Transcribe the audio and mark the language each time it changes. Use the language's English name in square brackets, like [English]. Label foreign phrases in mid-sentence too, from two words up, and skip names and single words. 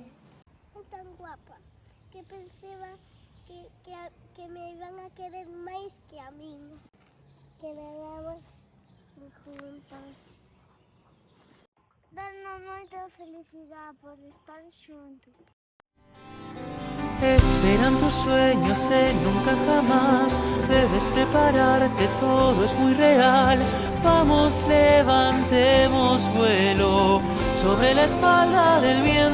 [Galician] É tan guapa que pensaba que me iban a querer máis que a min. Que levamos juntos. Danos moita felicidade por estar xuntos. [Spanish] Esperan tus sueños en nunca jamás. Debes prepararte, todo es muy real. Vamos, levantemos vuelo sobre la espalda del viento.